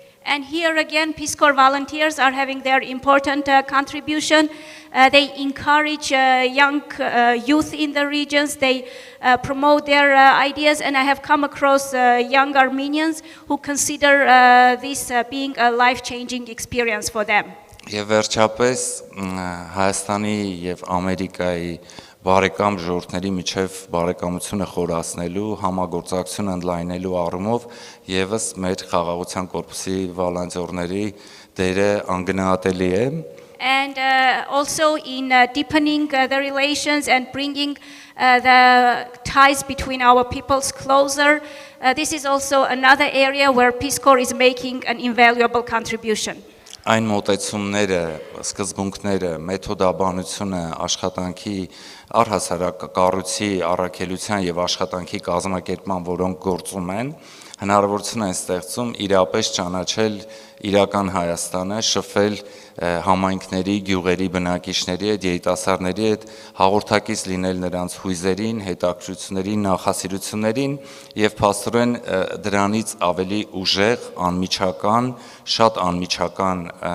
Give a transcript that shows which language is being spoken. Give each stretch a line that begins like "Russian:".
English: And here again, Peace Corps volunteers are having their important contribution. They encourage young youth in the regions. They promote their ideas, and I have come across young Armenians who consider this being a life-changing experience for them.
Armenian: Եվ վերջապես Հայաստանի եւ Ամերիկայի բարեկամ ժողովուրդների միջև բարեկամությունը խորացնելու, համագործակցություն ընդլայնելու առումով եւս մեր խաղաղության կորպուսի վոլոնտերների դերը անգնահատելի է։
English: And also in deepening the relations and bringing the ties between our peoples closer, this is also another area where Peace Corps is making an invaluable contribution.
Armenian: Այն մոտեցումները, սկզբունքները, մեթոդաբանությունը, աշխատանքի առհասարակ կառույցի առաքելության եւ աշխատանքի կազմակերպման, որոնք գործում են, հնարավորություն են ստեղծում իրապես ճանաչել իրական Հայաստանը, շփվել համայնքների, գյուղերի բնակիչների հետ, երիտասարդների հետ, հաղորդակից լինել նրանց հույզերին, հետաքրքրություններին, նախասիրություններին եւ փաստորեն դրանից ավելի ուժեղ, անմիջական, շատ անմիջական,